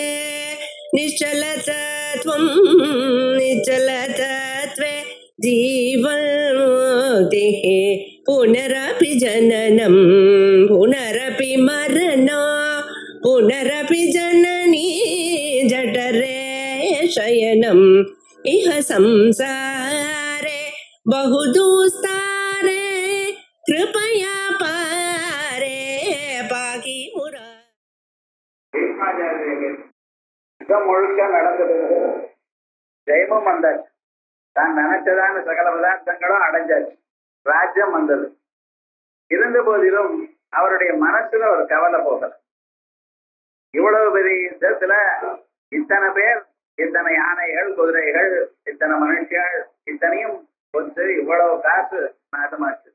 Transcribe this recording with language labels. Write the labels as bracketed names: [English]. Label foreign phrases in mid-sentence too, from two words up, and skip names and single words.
[Sanskrit] निश्चलतत्वं निश्चलतत्वे जीवन्मुक्तिः पुनरपि जननं पुनरपि मरणं पुनरपि जननी जठरे शयनम् इह संसारे बहुदुस्तारे कृपया पारे पाहि मुरा. [Tamil] முழுக்க நடந்தது. ஜெயமும் வந்தாச்சு. தான் நினைச்சதான சகல பதார்த்தங்களும் அடைஞ்சாச்சு. ராஜ்யம் வந்தது. இருந்த போதிலும் அவருடைய மனசுல ஒரு கவலை போகல. இவ்வளவு பெரிய யுத்தத்துல இத்தனை பேர், இத்தனை யானைகள், குதிரைகள், இத்தனை மனுஷர்கள், இத்தனையும் கொண்டு இவ்வளவு காசு நாசமாச்சு.